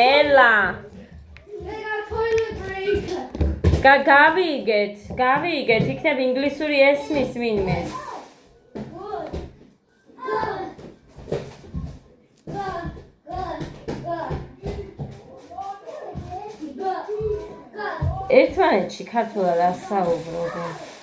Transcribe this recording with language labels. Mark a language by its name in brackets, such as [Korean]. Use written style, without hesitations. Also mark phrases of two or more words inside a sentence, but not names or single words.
[Georgian] ნელა [English] They got toilet break. [Georgian] გავიგეთ, იქნებ ინგლისური ესმის ვინმეს. [English] Good. Good. Good. [Georgian] ერთმანეთში ქართულად არ საუბრობენ.